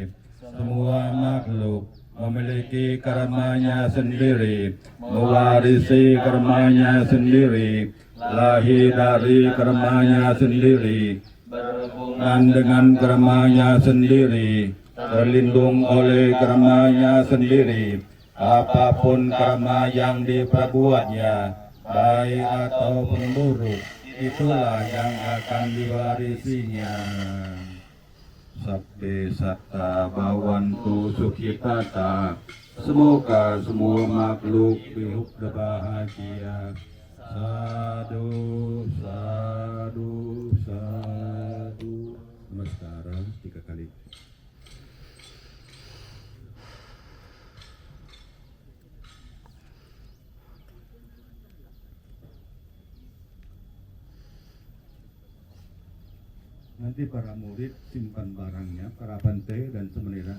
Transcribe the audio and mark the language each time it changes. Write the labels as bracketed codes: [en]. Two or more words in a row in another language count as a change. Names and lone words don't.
[id] Semua makhluk memiliki karmanya sendiri, mewarisi karmanya sendiri, lahir dari karmanya sendiri, berhubungan dengan karmanya sendiri, terlindung oleh karmanya sendiri. Apapun karma yang diperbuatnya, baik ataupun buruk, itulah yang akan diwarisinya. [pi] Sabbe satta bhavantu sukhitata. [id] Semoga semua makhluk hidup berbahagia. [pi] Sadu, sadu, sadu. [id] Namaskara 3 kali. Nanti para murid simpan barangnya, para bante dan semenira.